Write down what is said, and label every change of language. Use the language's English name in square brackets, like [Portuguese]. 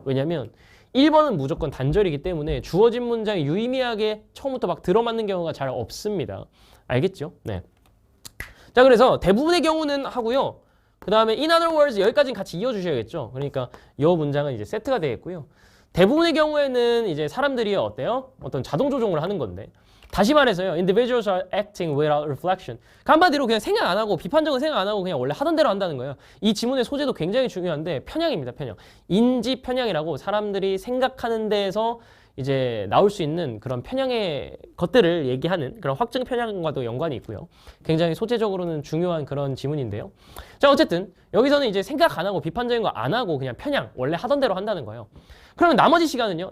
[Korean] 왜냐면 1번은 무조건 단절이기 때문에 주어진 문장이 유의미하게 처음부터 막 들어맞는 경우가 잘 없습니다. 알겠죠? 네. 자, 그래서 대부분의 경우는 하고요. 그 다음에 [English] in other words [Korean] 여기까지는 같이 이어주셔야겠죠. 그러니까 이 문장은 이제 세트가 되겠고요. 대부분의 경우에는 이제 사람들이 어때요? 어떤 자동 조종을 하는 건데 다시 말해서요. [English] Individuals are acting without reflection. [Korean] 한마디로 그냥 생각 안 하고 비판적인 생각 안 하고 그냥 원래 하던 대로 한다는 거예요. 이 지문의 소재도 굉장히 중요한데 편향입니다. 편향. 인지 편향이라고 사람들이 생각하는 데에서 이제 나올 수 있는 그런 편향의 것들을 얘기하는 그런 확증 편향과도 연관이 있고요. 굉장히 소재적으로는 중요한 그런 지문인데요. 자, 어쨌든 여기서는 이제 생각 안 하고 비판적인 거 안 하고 그냥 편향, 원래 하던 대로 한다는 거예요. 그러면 나머지 시간은요?